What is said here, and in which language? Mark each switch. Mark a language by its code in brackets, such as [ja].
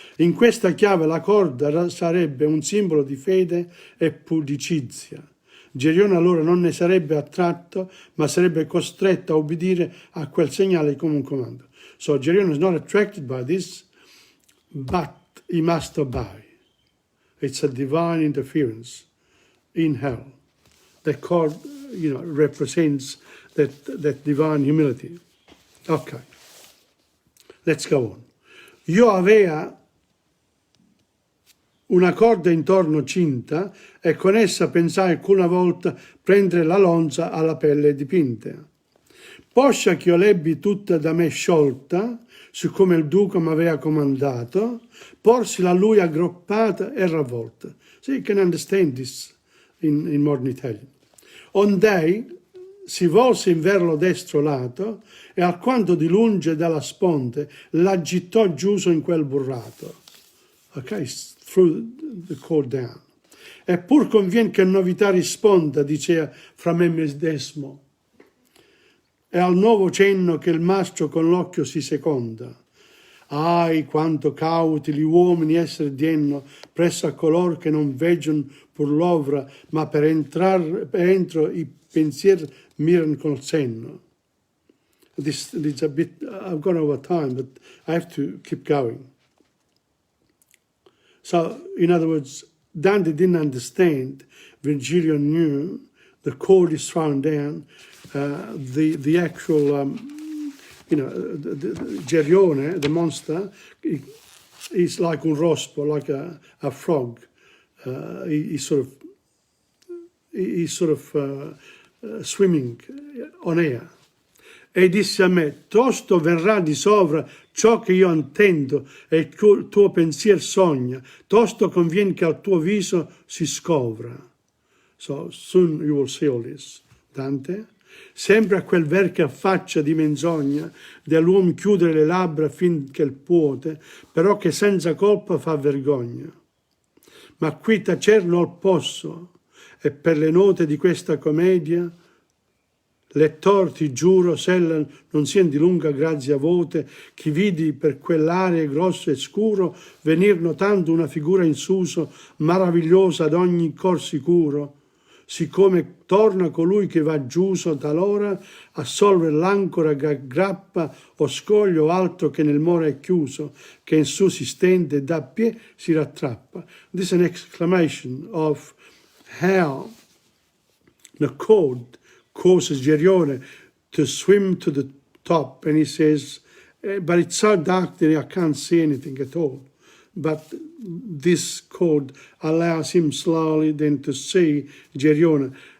[it] In questa chiave la corda sarebbe un simbolo di fede e pudicizia. Gerione allora non ne sarebbe attratto, ma sarebbe costretto a obbedire a quel segnale come un comando. [en] So Gerione is not attracted by this, but he must obey. It's a divine interference in hell. The cord, represents that divine humility. Okay, let's go on. [it] Io aveva una corda intorno cinta e con essa pensai alcuna volta prendere la lonza alla pelle dipinta. Poscia che io l'ebbi tutta da me sciolta, siccome il duca m'aveva comandato, porsila a lui aggruppata e ravvolta. [en] So you can understand this in modern Italian. [it] Ond'ei si volse in ver lo destro lato e alquanto di lunge dalla sponte l'agitò giuso in quel burrato. [en] Ok, threw the cord down. [it] E pur convien che novità risponda, dicea fra me medesimo, e al nuovo cenno che il mastro con l'occhio si seconda. Ahi, quanto cauti gli uomini essere dienno presso a color che non veggion pur l'ovra, ma per entro i pensier miran col senno. [en] This is a bit, I've gone over time, but I have to keep going. So, in other words, Dante didn't understand, Virgilio knew, the cord is thrown down, the actual, the Gerione, the monster, is like un rospo, like a frog. He's sort of swimming on air. [it] E disse a me, tosto verrà di sovra ciò che io intendo e il tuo pensier sogna, tosto convien che al tuo viso si scovra. [en] So, soon you will see all this. Dante? [it] Sembra quel ver che affaccia di menzogna, dell'uomo chiudere le labbra fin che il puote, però che senza colpa fa vergogna. Ma qui tacer non posso, e per le note di questa commedia, lettor, ti giuro, s'ella non sien di lunga grazia vote, chi vidi per quell'area grosso e scuro venir notando una figura in suso, maravigliosa ad ogni cor sicuro, siccome torna colui che va giuso talora a solver l'ancora grappa o scoglio altro che nel mare è chiuso, che in su si stende e da pie si rattrappa. [en] This is an exclamation of how the cord causes Gerione to swim to the top, and he says, but it's so dark that I can't see anything at all. but this chord allows him slowly then to see Geriona.